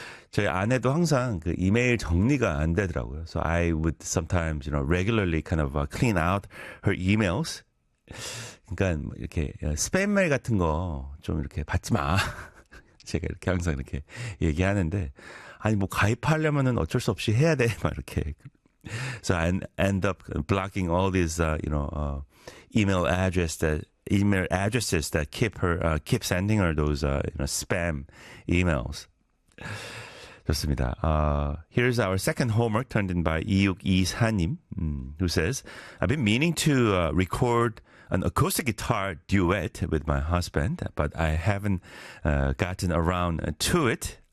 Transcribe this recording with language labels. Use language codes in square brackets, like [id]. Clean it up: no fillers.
[ko] 저희 아내도 항상 그 이메일 정리가 안 되더라고요. [en] So I would sometimes, you know, regularly kind of clean out her emails. [ko] 그러니까 이렇게 스팸메일 같은 거 좀 이렇게 받지 마. 제가 이렇게 항상 이렇게 얘기하는데 아니 뭐 가입하려면은 어쩔 수 없이 해야 돼. 막 이렇게. [en] So I end up blocking all these, you know, email addresses that keep sending her those, you know, spam emails. [ko] 좋습니다. [en] Here's our second homework turned in by 2624님, who says, I've been meaning to record an acoustic guitar duet with my husband, but I haven't gotten around to it.